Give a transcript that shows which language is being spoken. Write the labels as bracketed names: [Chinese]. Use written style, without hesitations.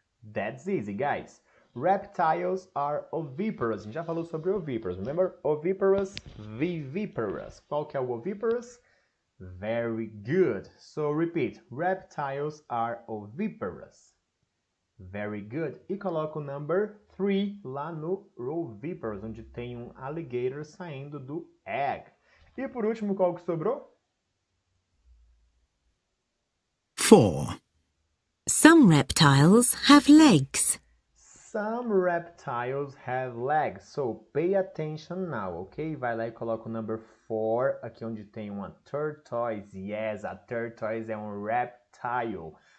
[English] That's easy, guys. Reptiles are oviparous. [Portuguese] A gente já falou sobre oviparous. [English] Remember? [Portuguese] Oviparous, viviparous. Qual que é o oviparous? [English] Very good. So, repeat. Reptiles are oviparous. Very good. [Portuguese] E coloca o number 3 lá no oviparous, onde tem um alligator saindo do egg. E por último, qual que sobrou? [English] 4. Some reptiles have legs. Some reptiles have legs. So, pay attention now, ok? [Portuguese] Vai lá e coloca o number 4, aqui onde tem uma tortoise. Yes, a tortoise é um reptile.